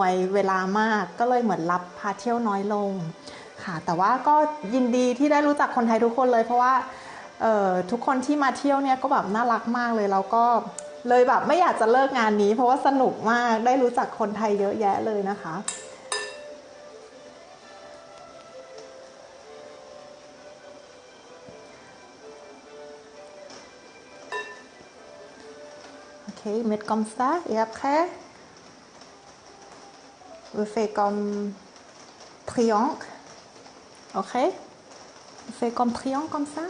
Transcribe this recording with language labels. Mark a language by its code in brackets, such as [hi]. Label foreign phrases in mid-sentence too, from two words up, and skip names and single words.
[th] วยเวลามากก็เลยเหมือนรับพาเที่ยวน้อยลงค่ะแต่ว่าก็ยิน ดีที่ได้รู้จักคนไทยทุกคนเลยเพราะว่าทุกคนที่มาเที่ยวเนี่ยก็แบบน่ารักมากเลยแล้วก็เลยแบบไม่อยากจะเลิกงานนี้เพราะว่าสนุกมากได้รู้จักคนไทยเยอะแยะเลยนะคะ [fr] Ok, mettre comme ça et après vous faites comme triangle. Ok, vous faites comme triangle comme ça.